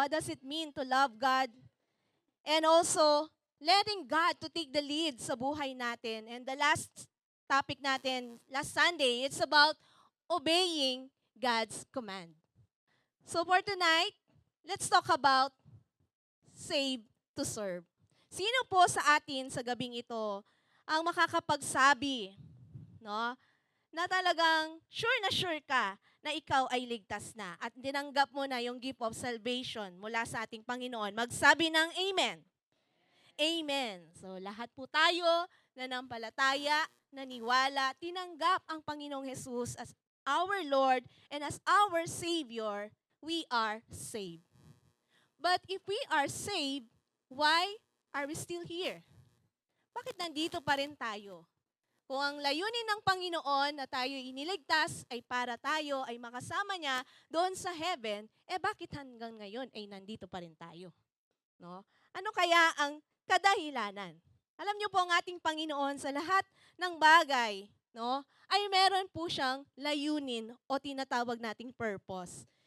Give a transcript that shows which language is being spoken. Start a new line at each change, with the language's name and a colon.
English: What does it mean to love God? And also, letting God to take the lead
Filipino: sa buhay natin.
English: And the last topic natin, last Sunday, it's about obeying God's command. So for tonight, let's talk about save to serve.
Filipino: Sino po sa atin sa gabing ito ang makakapagsabi, no, na talagang sure ka na ikaw ay ligtas na at tinanggap mo na yung
English: gift of salvation
Filipino: mula sa ating Panginoon? Magsabi ng Amen. Amen. So lahat po tayo nanampalataya, naniwala, tinanggap ang Panginoong Hesus
English: as our Lord and as our Savior, we are saved. But if we are saved, why are we still here?
Filipino: Bakit nandito pa rin tayo? Kung ang layunin ng Panginoon na tayo iniligtas ay para tayo ay makasama niya doon sa heaven, bakit hanggang ngayon ay nandito pa rin tayo? No? Ano kaya ang kadahilanan? Alam niyo po ang ating Panginoon sa lahat ng bagay, no, ay meron po siyang layunin o tinatawag nating purpose.